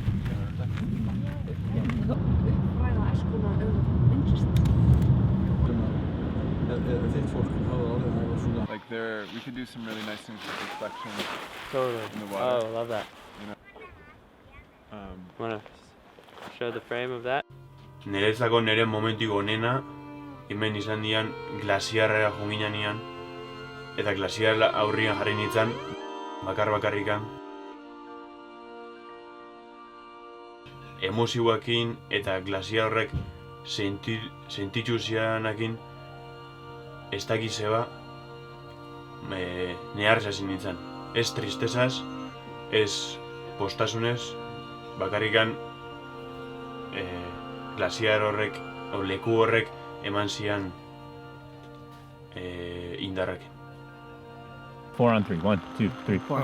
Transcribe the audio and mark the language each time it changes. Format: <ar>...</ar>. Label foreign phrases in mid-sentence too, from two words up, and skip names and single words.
<en>Like we could do some really nice things with reflection Totally. in the water. Oh, love that. You know? Wanna show the frame of that?</en> <eu>Niretzako nire momentu onena hemen izan dian glasiarrera junginanean eta glasiar aurrian jarri nintzen bakarrikan emozioekin eta glasiar horrek sentitu zianakin ez dakiz zeba neharz hasi nintzen. Ez tristezaz, ez postasunez, bakarrikan glasiar horrek, leku horrek eman zian indarrakin.</eu> <en>4 on 3. 1, 2, 3, 4.</en>